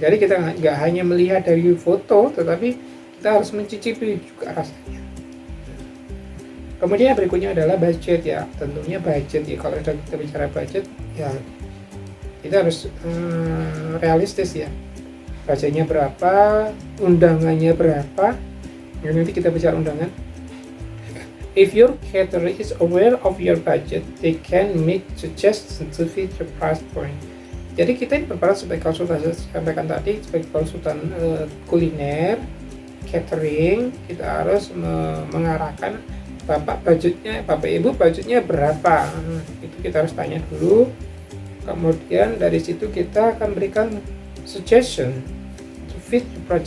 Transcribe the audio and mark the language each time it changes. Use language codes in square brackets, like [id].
[id] Jadi kita nggak hanya melihat dari foto, tetapi kita harus mencicipi juga rasanya. Kemudian berikutnya adalah budget ya, tentunya budget ya. Kalau kita bicara budget ya kita harus realistis ya. Budgetnya berapa, undangannya berapa. Ya, nanti kita bicara undangan. [en] If your caterer is aware of your budget, they can make suggestions to fit your price point. [id] Jadi kita ini berperan sebagai konsultan, saya sampaikan tadi, sebagai konsultan kuliner, catering, kita harus mengarahkan Bapak Ibu budgetnya berapa. Itu kita harus tanya dulu. Kemudian dari situ kita akan berikan [en] suggestion to fit your price.